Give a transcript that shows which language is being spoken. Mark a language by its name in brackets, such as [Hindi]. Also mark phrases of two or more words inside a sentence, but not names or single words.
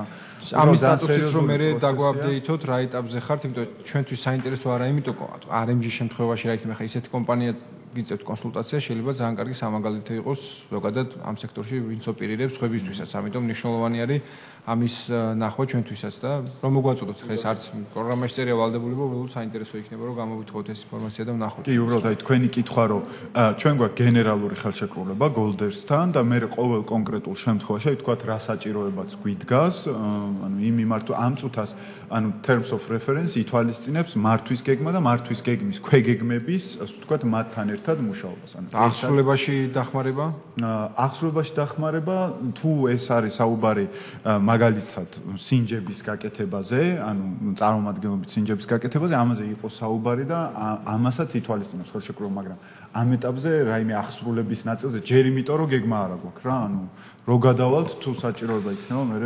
[Georgian] ამის სტატუსით რომ მე დაგვაპდეითოთ რა ეტაპზე ხართ, იმიტომ ჩვენთვის საინტერესო არა, იმიტომ RMG-ის შემთხვევაში რა იქნება, ხა ისეთი კომპანია გიწევთ კონსულტაცია, შეიძლება ძალიან კარგი სამაგალითო იყოს ზოგადად ამ სექტორში ვინც ოპერირებს ხვებისთვისაც, ამიტომ მნიშვნელოვანი არის ამის ნახვა ჩვენთვისაც და რომ მოგვაწოდოთ ხა ეს არც პროგრამაში წერია ვალდებულება, უბრალოდ საინტერესო იქნება რომ გამოვიტყოთ ეს ინფორმაცია და ვნახოთ. კი, უბრალოდ აი თქვენი კითხვა რომ ჩვენ გვაქვს გენერალური ხელშეკრულება გოლდერსთან და მე ყოველ კონკრეტულ შემთხვევაში აი თქვათ რა საჭიროებაც გვიდგას, ანუ იმ მიმართ ამ წუთას, ანუ [English] terms of reference [Georgian] ითვალისწინებს მართვის გეგმა და მართვის გეგმის ქვეგეგმების, ასე ვთქვათ, მათთან ერთად მუშაობას. ანუ აღსრულებაში დახმარება? აღსრულებაში დახმარება, თუ ეს არის საუბარი მაგალითად სინჯების გაკეთებაზე, ანუ წარმომადგენლობით სინჯების გაკეთებაზე, ამაზე იყო საუბარი და ამასაც ითვალისწინებს ხელშეკრულება, მაგრამ ამ ეტაპზე რაიმე ახსრულების ნაწილზე ჯერ იმიტომ რომ გეგმა არ აქვს რა, ანუ რო გადავალთ თუ საჭიროება იქნება მე.